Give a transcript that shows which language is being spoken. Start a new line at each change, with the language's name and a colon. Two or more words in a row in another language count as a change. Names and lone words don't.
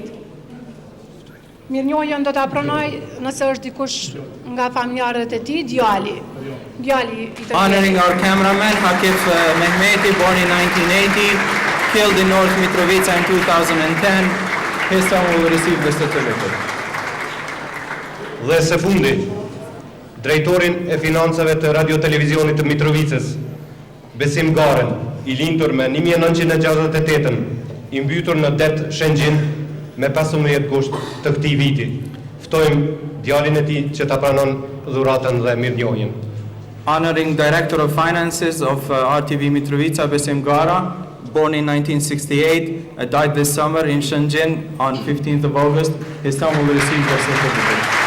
Albanian: Mirënjohjen do ta pranoj nëse është dikush nga familjarët e tij, djali I të
English: Honoring our cameraman Hakif Mehmeti, born in 1980, killed in North Mitrovica in 2010. His son will receive the certificate.
Albanian: Dhe së fundi, drejtorin e financave të radio-televizionit të Mitrovicës, Besim Garen, I lindur me 1968, I mbytur në det Shëngjin me 15 gusht të këtij viti. Ftojmë djalin e tij që ta pranon dhuratën dhe mirënjohjen.
English: Honoring Director of Finances of RTV Mitrovica, Besim Gara, born in 1968, died this summer in Shëngjin on 15th of August. His son will receive the certificate.